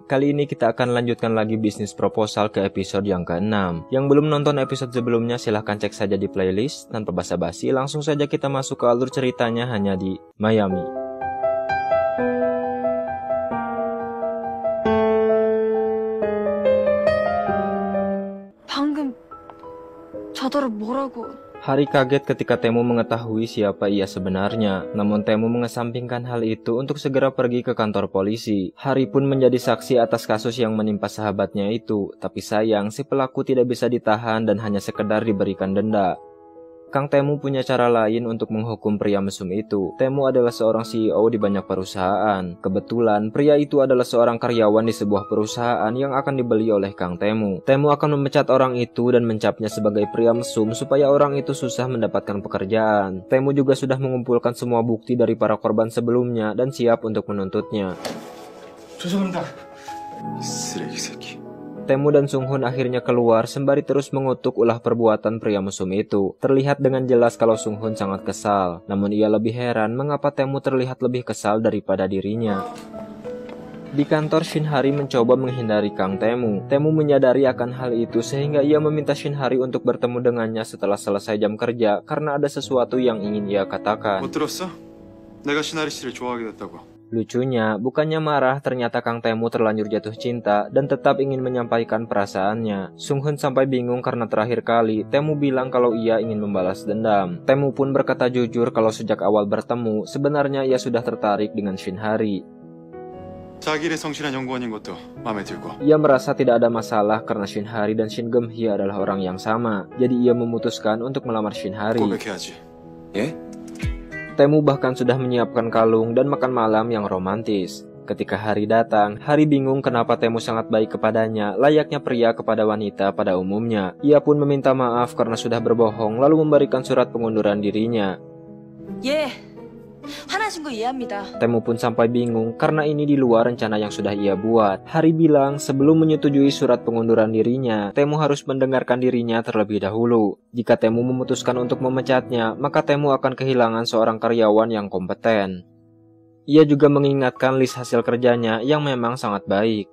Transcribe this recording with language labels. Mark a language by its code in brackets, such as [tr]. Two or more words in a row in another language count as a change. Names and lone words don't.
[id] Kali ini kita akan lanjutkan lagi bisnis proposal ke episode yang ke-6. Yang belum nonton episode sebelumnya silahkan cek saja di playlist. Tanpa basa-basi, langsung saja kita masuk ke alur ceritanya hanya di Mayami. [ko] 방금 저더러 뭐라고? [id] Hari kaget ketika Temu mengetahui siapa ia sebenarnya. Namun Temu mengesampingkan hal itu untuk segera pergi ke kantor polisi. Hari pun menjadi saksi atas kasus yang menimpa sahabatnya itu. Tapi sayang, si pelaku tidak bisa ditahan dan hanya sekedar diberikan denda. Kang Temu punya cara lain untuk menghukum pria mesum itu. Temu adalah seorang CEO di banyak perusahaan. Kebetulan, pria itu adalah seorang karyawan di sebuah perusahaan yang akan dibeli oleh Kang Temu. Temu akan memecat orang itu dan mencapnya sebagai pria mesum supaya orang itu susah mendapatkan pekerjaan. Temu juga sudah mengumpulkan semua bukti dari para korban sebelumnya dan siap untuk menuntutnya. [ko] 죄송합니다. 쓰레기 새끼. [id] Temu dan Sunghun akhirnya keluar sembari terus mengutuk ulah perbuatan pria mesum itu. Terlihat dengan jelas kalau Sunghun sangat kesal. Namun ia lebih heran mengapa Temu terlihat lebih kesal daripada dirinya. Di kantor, Shinhari mencoba menghindari Kang Temu. Temu menyadari akan hal itu sehingga ia meminta Shinhari untuk bertemu dengannya setelah selesai jam kerja karena ada sesuatu yang ingin ia katakan. [ko] 못 들었어? 내가 신하리 씨를 좋아하게 됐다고. [id] Lucunya, bukannya marah, ternyata Kang Temu terlanjur jatuh cinta dan tetap ingin menyampaikan perasaannya. Sunghun sampai bingung karena terakhir kali Temu bilang kalau ia ingin membalas dendam. Temu pun berkata jujur kalau sejak awal bertemu, sebenarnya ia sudah tertarik dengan Shinhari. [ko] 자기 일에 성실한 연구원인 것도 마음에 들고. [id] Ia merasa tidak ada masalah karena Shinhari dan Shin Geum-hye adalah orang yang sama. Jadi ia memutuskan untuk melamar Shinhari. [ko] 고백해야지. 예? [id] Temu bahkan sudah menyiapkan kalung dan makan malam yang romantis. Ketika hari datang, Hari bingung kenapa Temu sangat baik kepadanya, layaknya pria kepada wanita pada umumnya. Ia pun meminta maaf karena sudah berbohong, lalu memberikan surat pengunduran dirinya. [ko] 화나신 거 이해합니다. [id] Temu pun sampai bingung karena ini di luar rencana yang sudah ia buat. Hari bilang sebelum menyetujui surat pengunduran dirinya, Temu harus mendengarkan dirinya terlebih dahulu. Jika Temu memutuskan untuk memecatnya, maka Temu akan kehilangan seorang karyawan yang kompeten. Ia juga mengingatkan list hasil kerjanya yang memang sangat baik.